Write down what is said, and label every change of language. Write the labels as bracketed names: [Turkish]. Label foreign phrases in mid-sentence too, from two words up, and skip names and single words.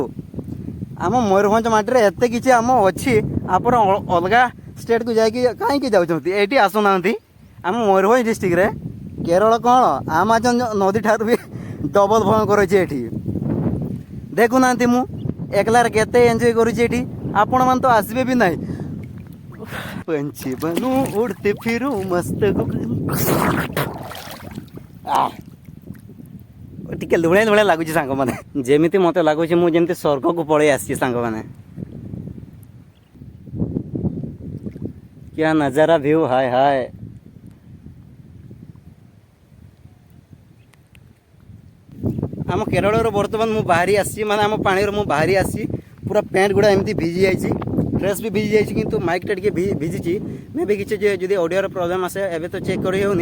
[Odia] ଆମ ମୟୂରଭଞ୍ଜ ମାଟିରେ ଏତେ କିଛି ଆମ ଅଛି, ଆପଣ ଅଲଗା ଷ୍ଟେଟ୍କୁ ଯାଇକି କାହିଁକି ଯାଉଛନ୍ତି? ଏଇଠି ଆସୁନାହାନ୍ତି। ଆମ ମୟୂରଭଞ୍ଜ ଡିଷ୍ଟ୍ରିକ୍ଟରେ କେରଳ କ'ଣ ଆମାଜନ ନଦୀ ଠାରୁ ବି ଡବଲ ଭୟଙ୍କର ଅଛି ଏଠି। ଦେଖୁନାହାନ୍ତି ମୁଁ ଏକଲାରେ କେତେ ଏନ୍ଜୟ କରୁଛି ଏଠି, ଆପଣମାନେ ତ ଆସିବେ ବି ନାହିଁ। [Hindi] पंछी बनूं उड़ते फिरूं मस्त [Odia] ଟିକେ ଲୁଣିଆ ଲୁଣିଆ ଲାଗୁଛି ସାଙ୍ଗମାନେ। ଯେମିତି ମୋତେ ଲାଗୁଛି ମୁଁ ଯେମିତି ସ୍ୱର୍ଗକୁ ପଳେଇ ଆସିଛି ସାଙ୍ଗମାନେ। [Hindi] क्या नज़ारा व्यू हाय हाय। [Odia] ଆମ କେରଳରୁ ବର୍ତ୍ତମାନ ମୁଁ ବାହାରି ଆସିଛି, ମାନେ ଆମ ପାଣିରୁ ମୁଁ ବାହାରି ଆସିଛି। ପୁରା ପ୍ୟାଣ୍ଟ ଗୁଡ଼ା ଏମିତି ଭିଜି ଯାଇଛି, ଡ୍ରେସ୍ ବି ଭିଜି ଯାଇଛି, କିନ୍ତୁ ମାଇକ୍ଟା ଟିକେ ଭିଜିଛି। ମେ ବି କିଛି ଯଦି [English] audio problem [Odia] ଆସେ ଏବେ ତ ଚେକ୍ କରି ହେଉନି।